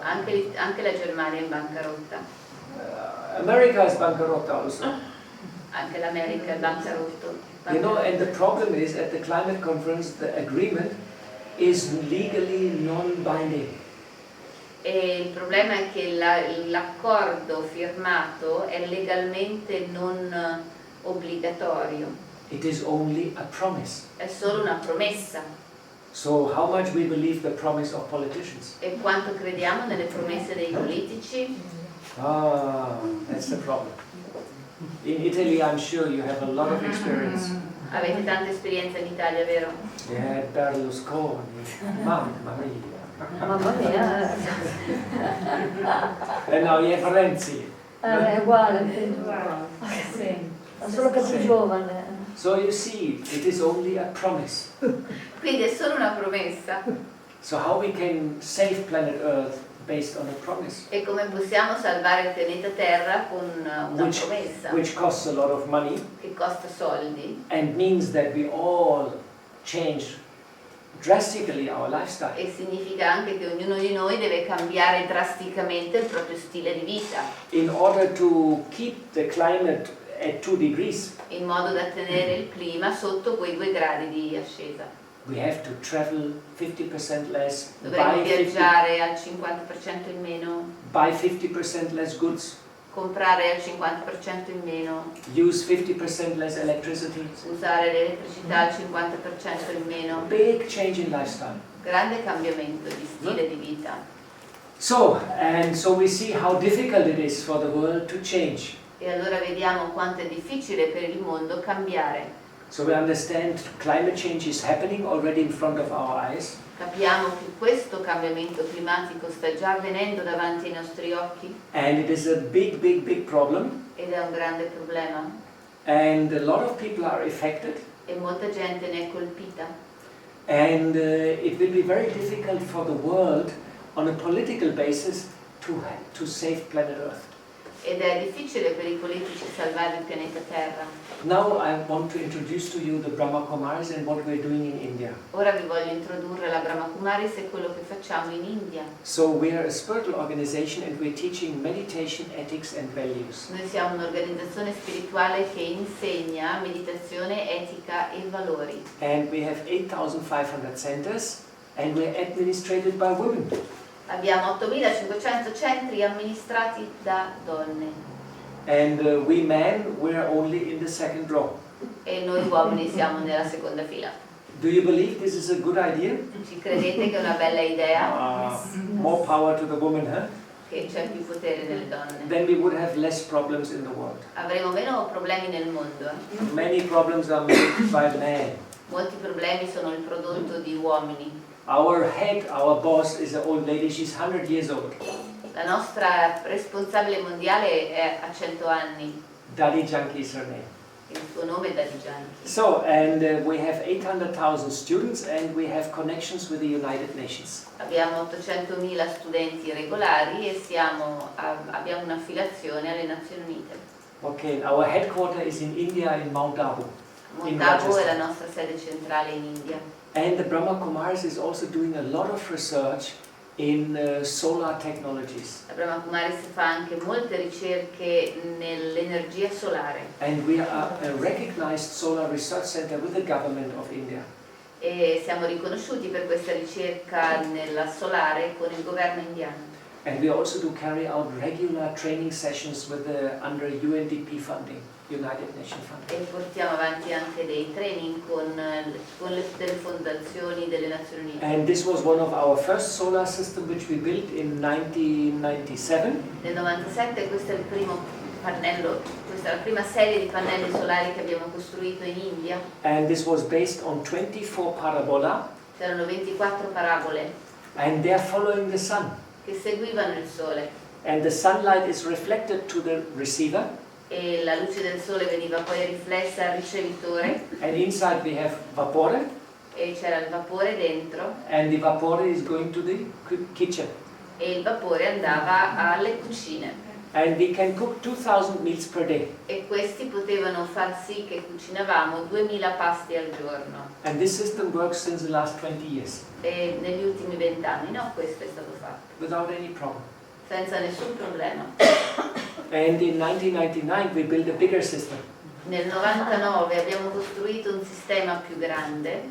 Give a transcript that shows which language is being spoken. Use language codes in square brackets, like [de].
[it] anche la Germania è in bancarotta, [en] America is bankrupt also. [it] anche l'America è bancarotto. [en] You know, and the problem is at the climate conference, the agreement is legally non-binding. [it] E il problema è che l'accordo firmato è legalmente non obbligatorio, [en] It is only a promise. [it] è solo una promessa. [en] So how much we believe the promise of politicians? [it] E quanto crediamo nelle promesse dei politici? [en] That's the problem. In Italy, I'm sure you have a lot of experience. [it] Avete tanta esperienza in Italia, vero? [en] Yeah, Berlusconi, [it] mamma mia. Mamma mia, [en] And now you have Renzi. [it] è uguale, sì. Ma solo che è più giovane. [en] So you see, it is only a promise. [it] Quindi è solo una promessa. [en] So how we can save planet Earth based on a promise? [it] E come possiamo salvare il pianeta Terra con una promessa [en] Which costs a lot of money [it] che costa soldi [en] and means that we all change drastically our lifestyle. [it] e significa anche che ognuno di noi deve cambiare drasticamente il proprio stile di vita [en] In order to keep the climate at 2 degrees, [it] in modo da tenere il clima sotto quei 2 gradi di ascesa. [en] we have to travel 50% less, [it] Dovremmo viaggiare al 50% in meno, [en] buy 50% less goods, [it] comprare al 50% in meno, [en] use 50% less electricity. [it] usare l'elettricità al 50% in meno. [en] Big change in lifestyle. [it] Grande cambiamento di stile di vita. [en] So we see how difficult it is for the world to change. [it] E allora vediamo quanto è difficile per il mondo cambiare. [en] So we understand climate change is happening already in front of our eyes. [it] Capiamo che questo cambiamento climatico sta già avvenendo davanti ai nostri occhi [en] And it is a big, big, big problem. [it] ed è un grande problema [en] And a lot of people are affected. [it] e molta gente ne è colpita. [en] And it will be very difficult for the world on a political basis to save planet Earth. [it] Ed è difficile per i politici salvare il pianeta Terra. [en] Now I want to introduce to you the Brahma Kumaris and what we're doing in India. [it] Ora vi voglio introdurre la Brahma Kumaris e quello che facciamo in India. [en] So we are a spiritual organization and we're teaching meditation, ethics and values. [it] Noi siamo un'organizzazione spirituale che insegna meditazione, etica e valori. [en] And we have 8,500 centers and we're administrated by women. [it] Abbiamo 8.500 centri amministrati da donne [en] And we men, we're only in the second row. [it] e noi uomini siamo nella seconda fila. [en] Do you believe this is a good idea? [it] Ci credete che è una bella idea? [en] More power to the woman, huh? [it] Che c'è più potere nelle donne? [en] Then we would have less problems in the world. [it] Avremo meno problemi nel mondo. [en] Many problems are made by men. [it] Molti problemi sono il prodotto di uomini. [en] Our head, our boss is an old lady, she's 100 years old. [it] La nostra responsabile mondiale è a 100 anni. [en] Dadi Janki is her name. [it] Il suo nome è Daddy Yankee. [en] So, and we have 800,000 students and we have connections with the United Nations. [it] Abbiamo 800.000 studenti regolari e abbiamo un'affiliazione alle Nazioni Unite. [en] Okay, our headquarter is in India, in Mount Abu. [it] Mount Abu è la nostra sede centrale in India. [en] And the Brahma Kumaris is also doing a lot of research in solar technologies. [it] La Brahma Kumaris fa anche molte ricerche nell'energia solare. [en] And we are a recognized solar research center with the government of India. [it] E siamo riconosciuti per questa ricerca nella solare con il governo indiano. [en] And we also do carry out regular training sessions with under UNDP funding, United Nations funding. [it] E portiamo avanti anche dei training con delle fondazioni delle Nazioni Unite. [en] And this was one of our first solar system which we built in 1997. [it] Nel 97 questo è il primo pannello, questa è la prima serie di pannelli solari che abbiamo costruito in India. [en] And this was based on 24 parabola. [it] C'erano 24 parabole [en] And they are following the sun. [it] che seguivano il sole [en] And the sunlight is reflected to the receiver. [it] e la luce del sole veniva poi riflessa al ricevitore [en] And inside we have vapore. [it] e c'era il vapore dentro [en] And the vapore is going to the kitchen. [it] e il vapore andava alle cucine [en] And we can cook 2,000 meals per day. [it] e questi potevano far sì che cucinavamo 2000 pasti al giorno. [en] And this system works since the last 20 years [it] E negli ultimi 20 anni, no, questo è stato fatto, [en] without any problem. [it] senza nessun problema. [en] And in 1999 we built a bigger system. [it] Nel 99 abbiamo costruito un sistema più grande